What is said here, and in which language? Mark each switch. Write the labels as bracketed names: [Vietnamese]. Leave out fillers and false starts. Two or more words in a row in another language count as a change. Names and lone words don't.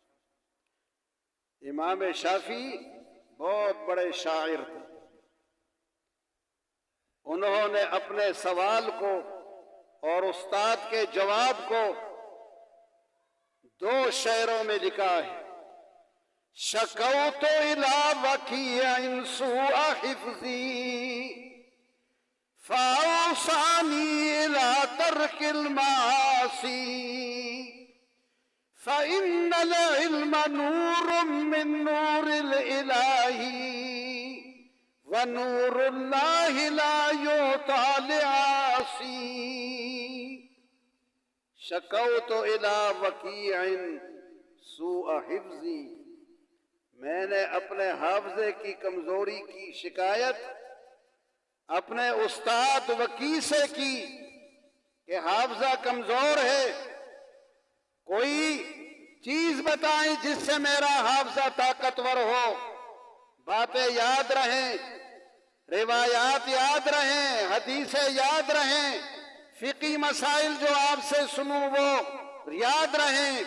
[Hindi] इमाम शाफी बहुत बड़े शायर थे। उन्होंने अपने सवाल को और उस्ताद के जवाब को 2 शेरों में लिखा है। [Arabic] شكوت إلى وكيع سوء حفظي فأوصاني إلى ترك المعاصي فإن العلم نور من نور الإلهي ونور الله لا يؤتى لعاصي. شكوت إلى وكيع سوء حفظي, [Hindi] मैंने अपने हाफजे की कमजोरी की शिकायत अपने उस्ताद वकी से की कि हाफजा कमजोर है, कोई चीज बताएं जिससे मेरा हाफजा ताकतवर हो, बातें याद रहें, रिवायात याद रहें, हदीसें याद रहें, फिकी मसाइल जो आपसे सुनूं वो याद रहें।